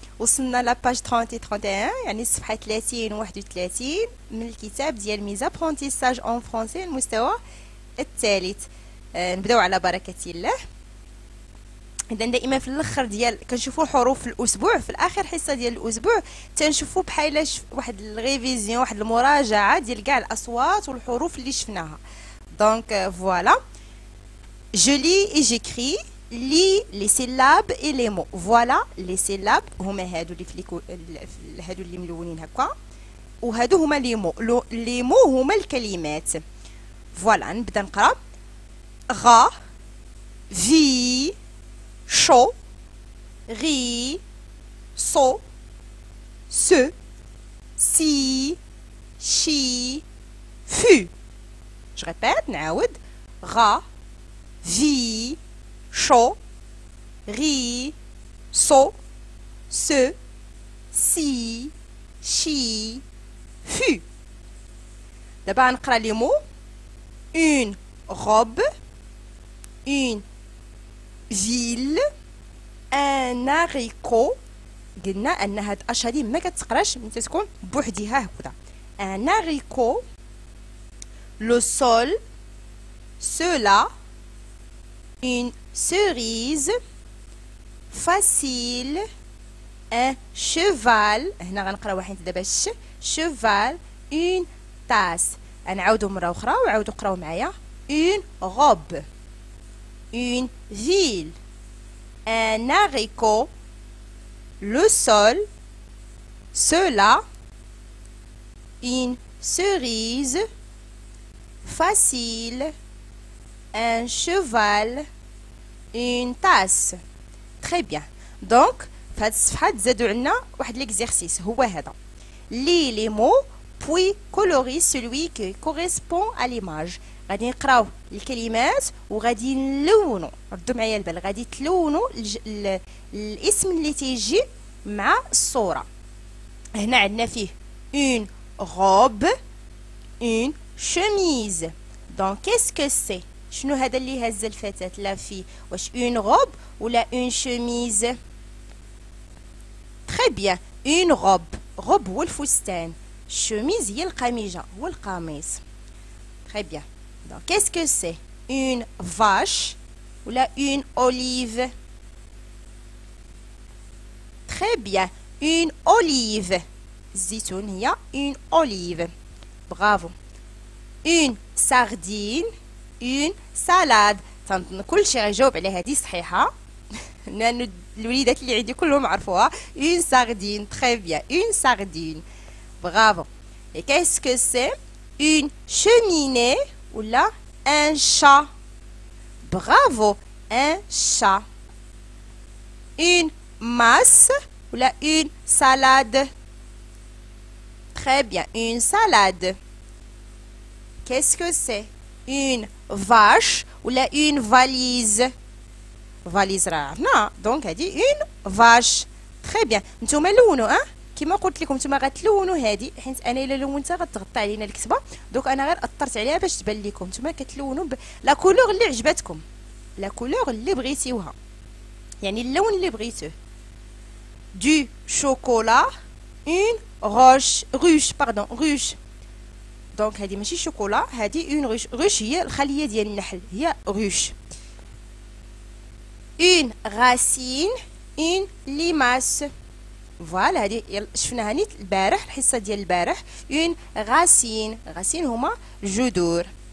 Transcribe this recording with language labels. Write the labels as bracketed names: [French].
[Arabic] وصلنا لاباج 30 31 يعني الصفحه 30 و 31 من الكتاب ديال ميزابرونتيساج اون فرونسي المستوى الثالث. نبداو على بركه الله. اذا دائما في الاخر ديال كنشوفوا حروف في الاسبوع، في الاخر حصه ديال الاسبوع تنشوفوا بحال واحد الريفيزيون، واحد المراجعه ديال كاع الاصوات والحروف اللي شفناها. [French] دونك فوالا je lis et j'écris. lis les syllabes et les mots. voilà les syllabes [Arabic] هما هادو اللي هادو اللي ملونين هكا، وهادو هما لي مو. لي مو هما الكلمات. فوالا نبدا نقرا. غا في [French] chaud, riz, saut, se, si, chi, fut. Je répète, [Arabic] نعاود. غا في [French] chaud, riz, saut, se, si, chi, fut. [Arabic] دابا نقرا لي مو. [French] une robe, une ville, un haricot. [Arabic] قلنا ان هاد اش هادي ما كتقراش ملي تكون بوحديها هكذا. [French] un haricot, le sol, cela, une cerise, facile, un cheval. [Arabic] هنا غنقراو حيت دابا [French] cheval, une tasse. [Arabic] نعاودو مره اخرى وعاودوا قراو معايا. [French] une robe, une ville, un haricot, le sol, cela, une cerise, facile, un cheval, une tasse. Très bien. [Arabic] Donc في هاد الصفحة تزادوا عندنا واحد ليكزيرسيس هو هذا. [French] lis les mots puis colorie celui qui correspond à l'image. [Arabic] غادي نقراو الكلمات وغادي نلونوا. ردوا معايا البال، غادي تلونوا الاسم اللي تيجي مع الصوره. هنا عندنا فيه [French] une robe, une chemise. [Arabic] دونك كيسكو سي؟ شنو هذا اللي هز الفتاة؟ لا في واش [French] une robe [Arabic] ولا [French] une chemise؟ très bien. une robe [Arabic] هو الفستان، chemise هي القميجه هو القميص. [French] très bien. Donc, qu'est-ce que c'est? une vache ou là une olive? Très bien. une olive. [Arabic] زيتون هي [French] une olive. Bravo. une sardine, une salade. [Arabic] تنظن كلشي غيجاوب على هذه صحيحة لأن الوليدات اللي عندي كلهم عرفوها. [French] une sardine. Très bien. une sardine. Bravo. Et qu'est-ce que c'est? une cheminée ou là un chat. Bravo. un chat. une masse ou là une salade. Très bien. une salade. Qu'est-ce que c'est? une vache ou là une valise. [Arabic] valise راه عرفنا. دونك هذه [French] une vache. Très bien. [Arabic] نتوما لونوا كما قلت لكم نتوما غتلونوا هذه حيت انا الا لونتها غتغطي علينا الكتابه. دوك انا غير اثرت عليها باش تبان لكم. نتوما كتلونوا لا كولور اللي عجبتكم، لا كولور اللي بغيتيوها، يعني اللون اللي بغيتوه. [French] du chocolat, une ruche pardon ruche. [Arabic] دونك هذه ماشي شوكولا، هذه [French] une ruche [Arabic] هي الخليه ديال النحل هي ruche. [French] une racine, une limace. [Arabic] فوالا هادي شفناها نيت البارح الحصه ديال البارح. [French] une racine [Arabic] هما جذور.